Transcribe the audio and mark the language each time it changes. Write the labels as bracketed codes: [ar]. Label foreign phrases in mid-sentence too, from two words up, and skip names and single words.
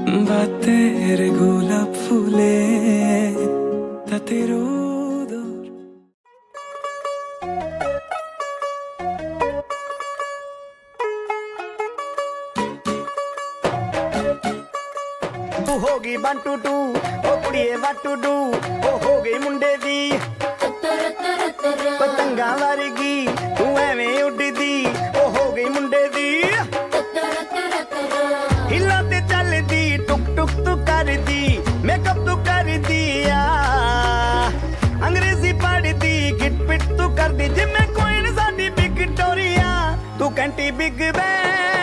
[bn] পাতের গোলাপ ফুলে তাতে রোদর [pa] ਤੂੰ ਹੋ ਗਈ 1 2 2 ਓ ਕੁੜੀਏ [en] what to do [pa] ਓ ਹੋ ਗਈ ਮੁੰਡੇ ਦੀ ਪਤੰਗਾਂ ਵਰਗੀ ਤੂੰ ਐਵੇਂ ਉੱਡਦੀ ਓ ਹੋ ਗਈ ਮੁੰਡੇ ਦੀ ਹਿੱਲਾਂ ਤੇ ਚੱਲਦੀ ਟੁਕ ਟੁਕ ਤੂੰ ਕਰਦੀ ਮੇਕਅਪ ਤੂੰ ਕਰਦੀ ਆ ਅੰਗਰੇਜ਼ੀ ਪੜ੍ਹਦੀ ਗਿਟ ਪਿਟ ਤੂੰ ਕਰਦੀ ਜਿਵੇਂ ਕੋਈ ਸਾਡੀ ਵਿਕਟੋਰੀਆ ਤੂੰ ਕੰਟੀ ਬਿਗ ਬੈਂ